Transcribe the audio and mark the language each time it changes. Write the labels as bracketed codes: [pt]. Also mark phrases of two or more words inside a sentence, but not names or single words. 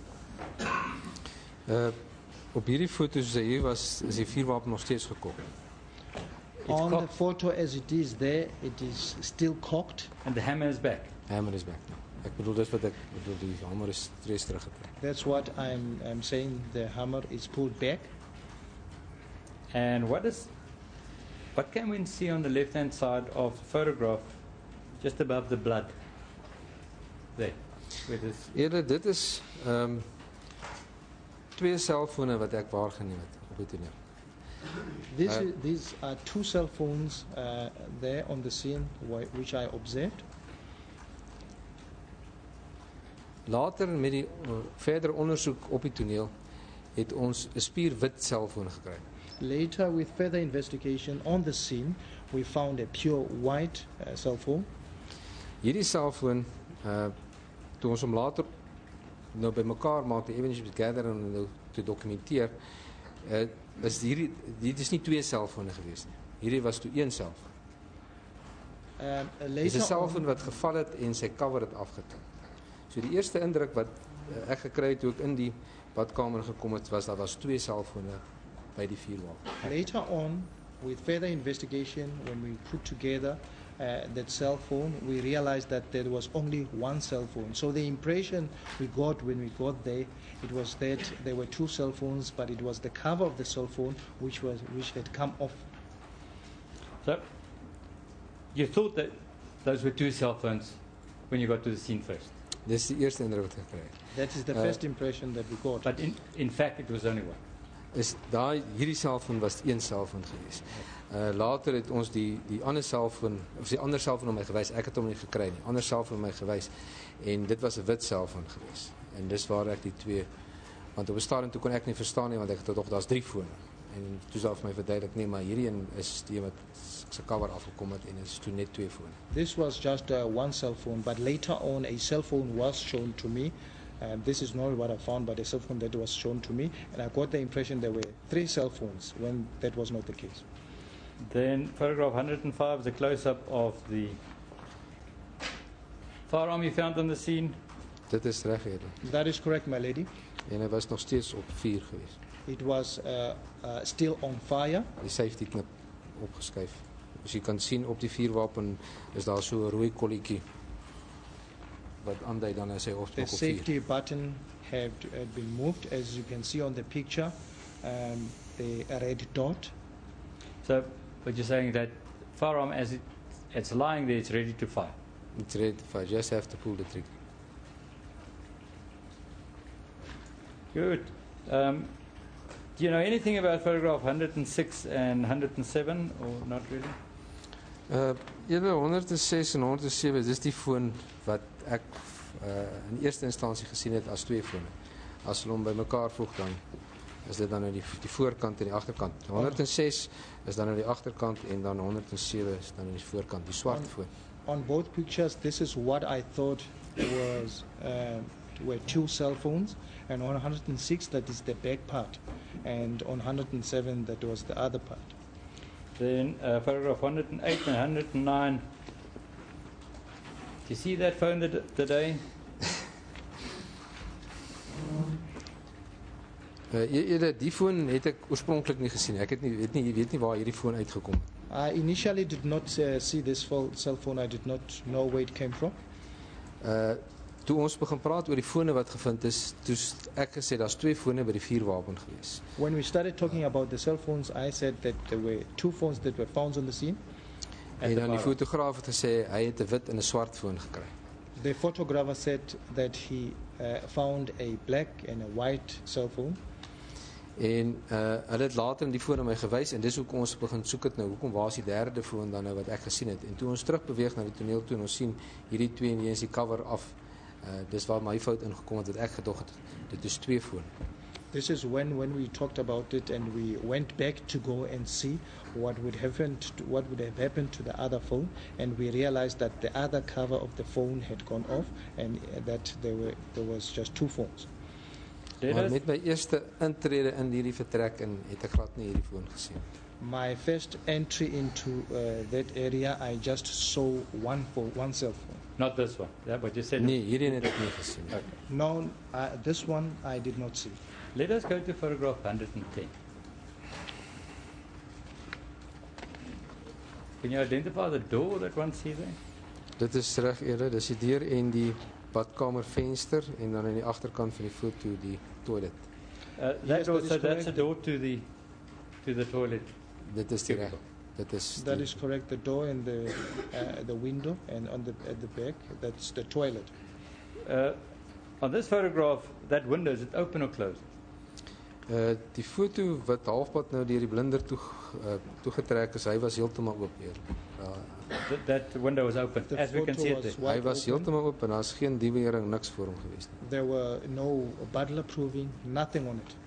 [af] Op hierdie foto's wat hier was, is die vuurwapen nog steeds gekop. [en] On the cocked. photo as it is there, it is still cocked. And the hammer is back. Hammer is back. [af] Ek bedoel dis wat ek bedoel, die hamer is steeds teruggetrek. [en] That's what I'm saying. The hammer is pulled back. And what can we see on the left-hand side of the photograph, just above the blood? There. Where this, [af] Eerder dit is twee selfone wat ek waargeneem het op die toneel. [en] These are two cell phones there on the scene which I observed. [af] Later met die verder ondersoek op die toneel het ons 'n spierwit selfoon gekry. [en] Later, with further investigation on the scene, we found a pure white cell phone. [af] Hierdie selfoon toe ons hom later nou bymekaar maak, die [en] evidence gather [af] en nou te dokumenteer, is dit is nie 2 selfone gewees nie. Hierdie was toe 1 selfoon. Dis 'n [en] Later [af] selfoon [en] on, [af] wat geval het en sy cover het afgetrek. So die eerste indruk wat ek gekry het toe ek in die badkamer gekom het, was daar was 2 selfone by die vuurwapen. [en] later on, with further investigation, when we put together that cell phone, we realized that there was only 1 cell phone. So the impression we got when we got there, it was that there were 2 cell phones, but it was the cover of the cell phone which had come off. So, you thought that those were 2 cell phones when you got to the scene first. [af] Dis die eerste indruk wat ek gekry het. [en] That is the first impression that we got. But in fact, it was only 1. [af] Is hierdie selfoon was 1 selfoon gewees. Later het ons die ander selfoon of die ander selfoon aan my gewys. Ek het hom nie gekry nie. Ander selfoon aan my gewys en dit was 'n wit selfoon gewees. En dis waar ek die 2, want op 'n stadium toe kon ek nie verstaan nie, want ek het tog daar's 3 fone. En toe sou vir my verduidelik nee, maar hierdie een is die wat se cover afgekom het en is toe net 2 fone. [en] This was just 1 cell phone, but later on a cell phone was shown to me. This is not what I found, but a cell phone that was shown to me, and I got the impression there were 3 cell phones when that was not the case. Then photograph 105 is a close-up of the firearm you found on the scene. [af] Dit is reg hierdie. [en] That is correct, my lady. [af] En hy was nog steeds op vuur gewees. [en] It was still on fire. [af] Die safety knip opgeskuif. As jy kan sien op die vuurwapen is daar so 'n rooi kolletjie wat aandui dan as hy [en] The [af] op vuur. [en] safety button had been moved, as you can see on the picture. The red dot. So, but you're saying that firearm, as it's lying there, it's ready to fire. It's ready to fire. Just have to pull the trigger. Good. Do you know anything about photograph 106 and 107, or not really? [af] Eerder 106 en 107, dis die foon wat ek in eerste instansie gesien het as 2 fone. As hulle hom bymekaar voeg dan is dit dan nou die voorkant en die agterkant. 106 is dan nou die agterkant en dan 107 is dan nou die voorkant, die swart foon. [en] On both pictures, this is what I thought were 2 cell phones, and on 106 that is the back part, and on 107 that was the other part. Then photograph 108 and 109. Do you see that phone today? [af] Eerder die foon het ek oorspronklik nie gesien. Ek weet nie waar hierdie foon uitgekom het. [en] I initially did not see this cell phone. I did not know where it came from. [af] Toe ons begin praat oor die fone wat gevind is, toe ek gesê daar's 2 fone by die vuurwapen gewees. [en] When we started talking about the cell phones, I said that there were 2 phones that were found on the scene. [af] En dan die fotograaf het gesê hy het 'n wit en 'n swart foon gekry. [en] The photographer said that he found a black and a white cell phone. [af] En hulle het later in die foon aan my gewys en dis hoekom ons begin soek het nou. Hoekom waar is die derde foon dan nou wat ek gesien het? En toe ons terug beweeg na die toneel toe en ons sien hierdie 2 en hier is die cover af. Dis waar my fout ingekom het wat ek gedog het. Dit is 2 fone. [en] This is when we talked about it and we went back to go and see what would have happened to the other phone, and we realized that the other cover of the phone had gone off and that there was just 2 phones. [af] Maar met my eerste intrede in hierdie vertrek en het ek glad nie hierdie foon gesien. [en] My first entry into that area, I just saw one cell phone. Not this one. Yeah, but you said. [af] Nee, hierdie het ek nie gesien. [en] Okay. No, this one I did not see. Let us go to photograph 110. Can you identify the door that one sees there? [af] Dit is reg eerder, dis die deur en die badkamervenster en dan aan die agterkant van die foto die toilet. [en] Yes, That's a door to the toilet. [af] Dit is die reg. [en] That is correct. The door and the window, and at the back, that's the toilet. On this photograph, that window, is it open or closed? [af] Die foto wat halfpad nou deur die blinder toegetrek is, hy was heeltemal oop hier. [en] That window was open, The as we can photo see it was there. wide [af] Hy was [en] open. [af] heeltemal oop en daar's geen diewering, niks voor hom gewees nie. [en] There were no butler proving, nothing on it.